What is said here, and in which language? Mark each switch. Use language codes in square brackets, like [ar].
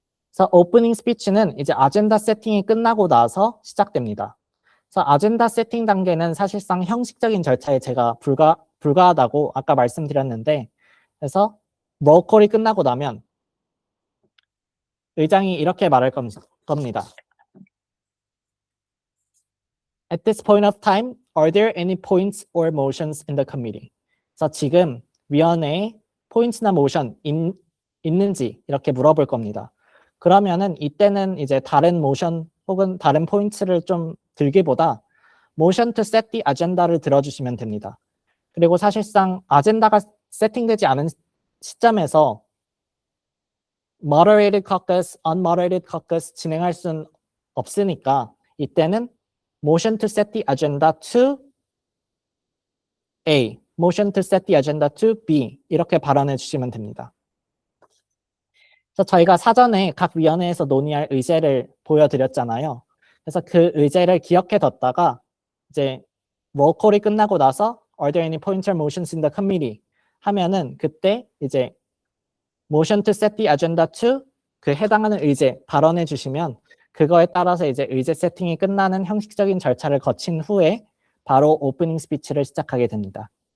[ko] 그래서 오프닝 스피치는 이제 아젠다 세팅이 끝나고 나서 시작됩니다. 그래서 아젠다 세팅 단계는 사실상 형식적인 절차에 제가 불가하다고 아까 말씀드렸는데 그래서 롤콜이 끝나고 나면 의장이 이렇게 말할 겁니다. [en] At this point of time, are there any points or motions in the committee? [ko] 그래서 지금 위원회에 포인트나 모션 있는지 이렇게 물어볼 겁니다. 그러면은 이때는 이제 다른 모션 혹은 다른 포인트를 좀 들기보다 [en] motion to set the agenda [ko] 를 들어주시면 됩니다. 그리고 사실상 아젠다가 세팅되지 않은 시점에서 moderated caucus, unmoderated caucus 진행할 수는 없으니까 이때는 [en] motion to set the agenda to A, motion to set the agenda to B [ko] 이렇게 발언해 주시면 됩니다. 그래서 저희가 사전에 각 위원회에서 논의할 의제를 보여드렸잖아요. 그래서 그 의제를 기억해 뒀다가 이제 롤콜이 끝나고 나서 [en] Are there any points or motions in the committee? [ko] 하면은 그때 이제 [en] motion to set the agenda to [ko] 그 해당하는 의제 발언해 주시면 그거에 따라서 이제 의제 세팅이 끝나는 형식적인 절차를 거친 후에 바로 오프닝 스피치를 시작하게 됩니다.